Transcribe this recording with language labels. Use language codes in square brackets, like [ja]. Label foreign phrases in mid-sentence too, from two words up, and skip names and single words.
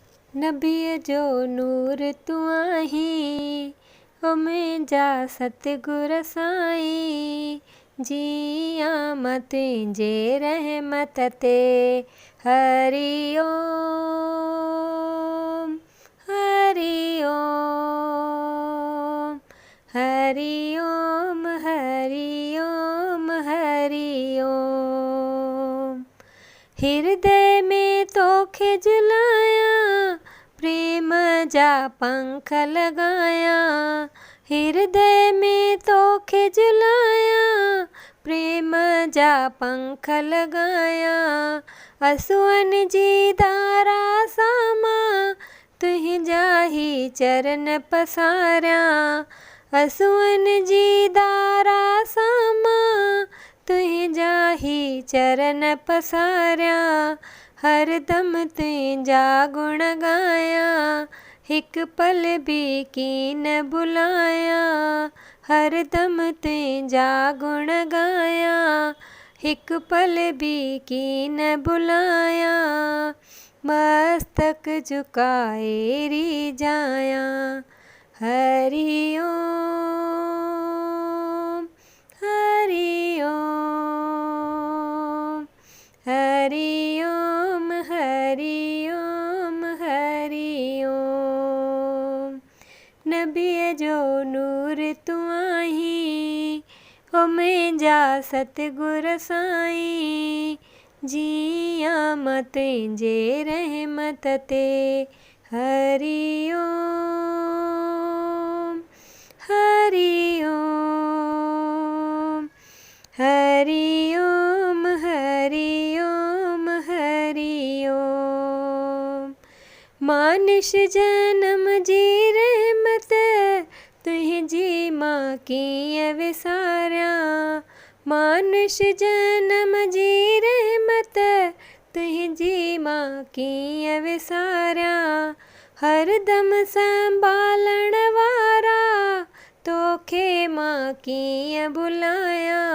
[sd] नबीअ जो नूर तूं आहीं, ओ मुंहिंजा सतगुर साईं। जियां मां तुंहिंजे रहमत ते। [sa] हरि ओम हरि ओम हरि ओम हरि ओम हरि ओम। [sd] हृदय में तोखे झुलायां, प्रेम जा पंख लगायां। हृदय में तोखे झुलायां, प्रेम जा पंख लगायां। असुअनि जी धारा सां मां तुंहिंजा ही चरण पसारियां। असुअनि जी धारा सां मां तुंहिंजा ही चरण पसारियां। हरदम तुंहिंजा गुण गायां, हिकु पल बि कीन भुलायां। हरदम तुंहिंजा गुण गायां, हिकु पल बि कीन भुलायां। मस्तक झुकाए रिझायां। [sa] हरि ओम हरि ओम हरि ओम हरि ओम हरि ओम। [sd] नबीअ जो नूर तूं आहीं, ओ मुंहिंजा सतगुर साईं। जियां मां तुंहिंजे रहमत ते। [sa] हरि ओम हरि ओम हरि ओम हरि ओम हरि ओम। [sd] मानुष जनम जी रहमत तुंहिंजी मां कीअं विसारियां। मानुष जनम जी रहमत तुंहिंजी मां कीअं विसारियां। हरदम संभालण वारा तोखे मां कीअं भुलायां।